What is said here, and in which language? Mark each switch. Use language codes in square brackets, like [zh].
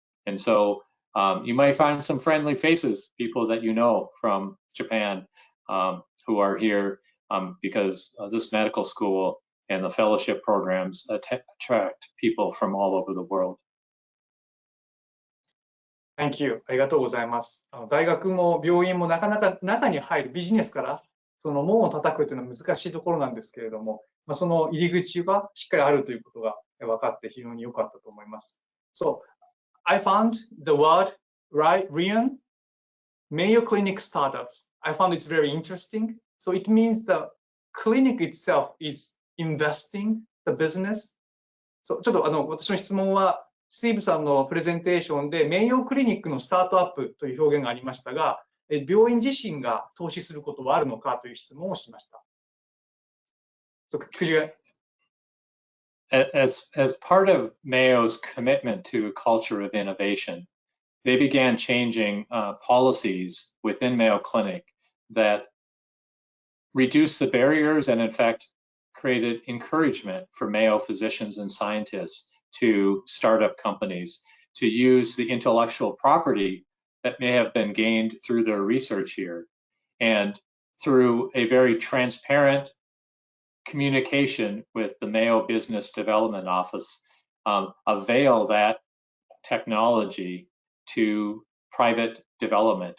[en] And so you might find some friendly faces, people that you know from Japan who are here because this medical school and the fellowship programs attract people from all over the world. Thank you. [ja] ありがとうございます。大学も病院もなかなか中に入るビジネスからその門を叩くというのは難しいところなんですけれども、その入り口がしっかりあるということが分かって非常に良かったと思います。 [en] So, I found the word, right, Rian, Mayo Clinic startups. I found it's very interesting. So it means the clinic itself is investing the business. [ja] ちょっと私の質問は、スティーブさんのプレゼンテーションで、メイヨークリニックのスタートアップという表現がありましたが、病院自身が投資することはあるのかという質問をしました。 [en] So, could you... As part of Mayo's commitment to a culture of innovation, they began changing policies within Mayo Clinic that reduced the barriers and in fact created encouragement for Mayo physicians and scientists to start up companies to use the intellectual property that may have been gained through their research here, and through a very transparent communication with the Mayo Business Development Office, avail that technology to private development.